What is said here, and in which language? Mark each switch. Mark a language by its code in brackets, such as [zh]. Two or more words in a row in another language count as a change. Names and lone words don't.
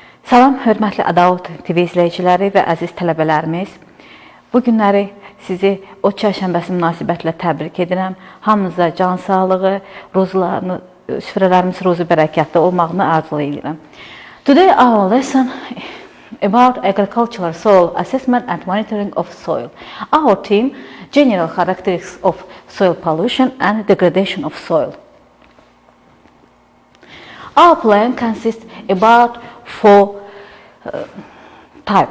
[az] Salam, hörmətli ADAUTV izləyiciləri və əziz tələbələrimiz. Bu günləri sizi o çərşənbəsi münasibətilə təbrik edirəm. Hamınıza can sağlığı, süfrələrimiz ruzi bərəkətli olmağını arzulayıram. [en] Today our lesson about agricultural soil assessment and monitoring of soil. Our theme, general characteristics of soil pollution and degradation of soil. Our plan consists about four types.